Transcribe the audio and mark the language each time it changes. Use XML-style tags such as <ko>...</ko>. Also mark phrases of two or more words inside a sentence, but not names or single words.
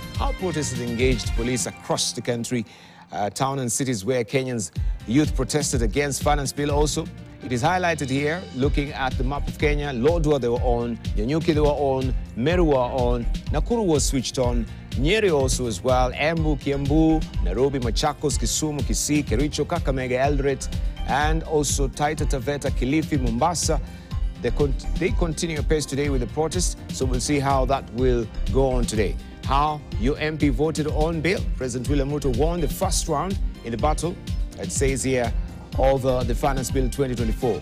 <en>How protesters engaged police across the country. Town and cities where Kenyans youth protested against finance bill also. It is highlighted here, looking at the map of Kenya. Lodwar they were on, Nyanyuki they were on, Meru were on, Nakuru was switched on, Nyeri also as well, Embu, Kiambu, Nairobi, Machakos, Kisumu, Kisii, Kericho, Kakamega, Eldoret, and also Taita Taveta, Kilifi, Mombasa. They continue apace today with the protest, so we'll see how that will go on today. How your MP voted on bill. President William Ruto won the first round in the battle, it says here, of the Finance Bill 2024.</en>